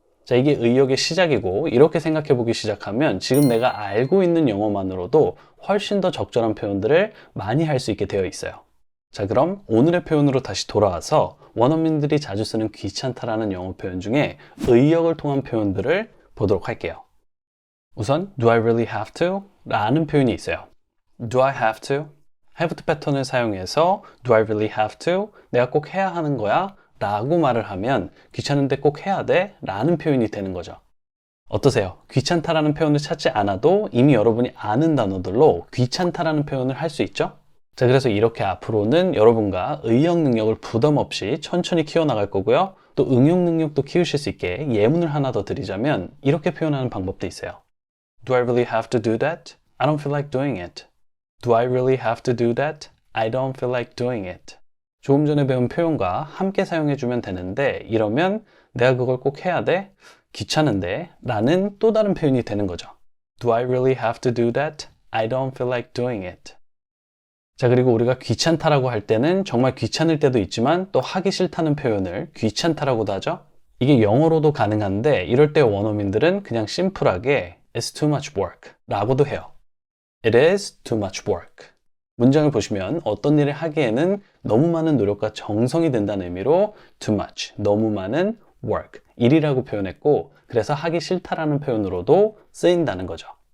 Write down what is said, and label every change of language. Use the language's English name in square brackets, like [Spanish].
[Korean] 자, 이게 의역의 시작이고 이렇게 생각해 보기 시작하면 지금 내가 알고 있는 영어만으로도 훨씬 더 적절한 표현들을 많이 할 수 있게 되어 있어요. 자, 그럼 오늘의 표현으로 다시 돌아와서 원어민들이 자주 쓰는 귀찮다라는 영어 표현 중에 의역을 통한 표현들을 보도록 할게요. [English] 우선 Do I really have to? [Korean] 라는 표현이 있어요. [English] Do I have to? have to [Korean] 패턴을 사용해서 [English] Do I really have to? [Korean] 내가 꼭 해야 하는 거야? 라고 말을 하면 귀찮은데 꼭 해야 돼? 라는 표현이 되는 거죠. 어떠세요? 귀찮다라는 표현을 찾지 않아도 이미 여러분이 아는 단어들로 귀찮다라는 표현을 할 수 있죠? 자, 그래서 이렇게 앞으로는 여러분과 의역 능력을 부담 없이 천천히 키워나갈 거고요. 또 응용 능력도 키우실 수 있게 예문을 하나 더 드리자면 이렇게 표현하는 방법도 있어요. [English] Do I really have to do that? I don't feel like doing it. Do I really have to do that? I don't feel like doing it. [Korean] 조금 전에 배운 표현과 함께 사용해주면 되는데 이러면 내가 그걸 꼭 해야 돼? 귀찮은데? 라는 또 다른 표현이 되는 거죠. [English] Do I really have to do that? I don't feel like doing it. [Korean] 자, 그리고 우리가 귀찮다라고 할 때는 정말 귀찮을 때도 있지만 또 하기 싫다는 표현을 귀찮다라고도 하죠. 이게 영어로도 가능한데 이럴 때 원어민들은 그냥 심플하게 [English] It's too much work [Korean] 라고도 해요. [English] It is too much work. [Korean] 문장을 보시면 어떤 일을 하기에는 너무 많은 노력과 정성이 든다는 의미로 too much, 너무 많은 work, 일이라고 표현했고 그래서 하기 싫다라는 표현으로도 쓰인다는 거죠.